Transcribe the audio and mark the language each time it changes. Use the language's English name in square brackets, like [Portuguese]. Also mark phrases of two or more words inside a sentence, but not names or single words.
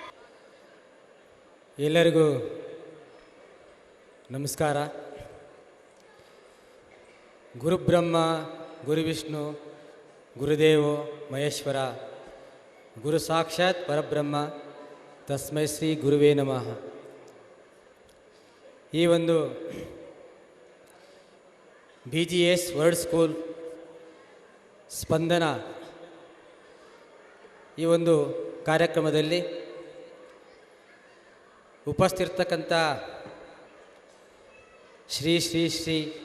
[Kannada] ಎಲ್ಲರಿಗೂ ನಮಸ್ಕಾರ. [Sanskrit] ಗುರುಬ್ರಹ್ಮ ಗುರುವಿಷ್ಣು ಗುರುದೇವೋ ಮಹೇಶ್ವರ ಗುರು ಸಾಕ್ಷಾತ್ ಪರಬ್ರಹ್ಮ ತಸ್ಮೈ ಶ್ರೀ ಗುರುವೇ ನಮಃ. [Kannada] ಈ ಒಂದು BGS ವರ್ಲ್ಡ್ ಸ್ಕೂಲ್ ಸ್ಪಂದನ ಈ ಒಂದು ಕಾರ್ಯಕ್ರಮದಲ್ಲಿ ಉಪಸ್ಥಿರ್ತಕ್ಕಂಥ ಶ್ರೀ ಶ್ರೀ ಶ್ರೀ